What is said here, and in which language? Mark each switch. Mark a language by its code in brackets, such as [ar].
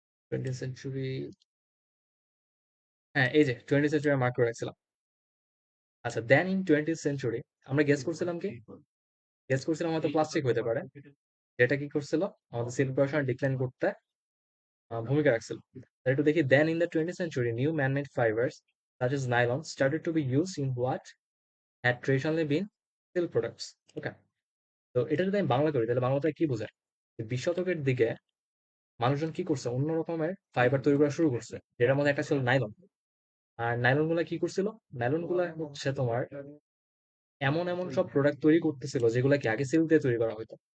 [bn] 20th century, হ্যাঁ এই যে 20th সেঞ্চুরি মার্ক করে রাখছিলাম। আচ্ছা, দেন ইন 20th সেঞ্চুরি আমরা গেস করছিলাম কি? গেস করছিলাম হয়তো প্লাস্টিক হতে পারে, যেটা কি করছিল আমাদের সিল্ক প্রোডাকশন ডিক্লাইন করতে ভূমিকা রাখছিল। তাহলে একটু দেখি, [en] Then in the 20th century new manmade fibres such as nylon started to be used in what had traditionally been silk products. [bn] ওকে, তো এটা যদি আমি বাংলা করি তাহলে বাংলাতে কি বোঝায়? যে 20 শতকের দিকে মানুষজন কি করছে, অন্য রকমের ফাইবার তৈরি করা শুরু করছে, যেটার মধ্যে একটা ছিল নাইলন। আর নাইলন গুলা কি করছিল? নাইলন গুলা হচ্ছে তোমার এমন এমন সব প্রোডাক্ট তৈরি করতেছিল যেগুলা কি আগে সিল্ক দিয়ে তৈরি করা হতো।